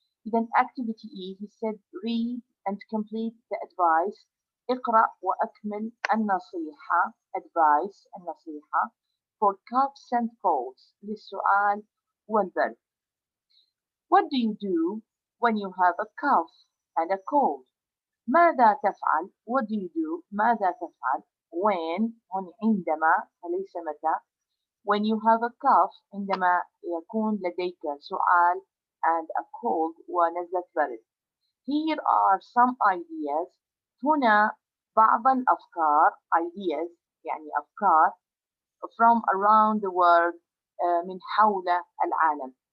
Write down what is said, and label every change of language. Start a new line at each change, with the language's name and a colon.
English: إذا activity E, he said read and complete the advice.
Arabic: اقرأ وأكمل النصيحة advice النصيحة
English: for coughs and colds
Arabic: للسعال والبرد.
English: What do you do when you have a cough and a cold?
Arabic: ماذا تفعل؟
English: What do you do?
Arabic: ماذا تفعل؟ When هون عندما وليس متى.
English: When you have a cough
Arabic: عندما يكون لديك سعال
English: and a cold
Arabic: ونزلة برد.
English: Here are some ideas.
Arabic: هنا بعض الأفكار ideas يعني أفكار
English: from around the world
Arabic: من حول العالم.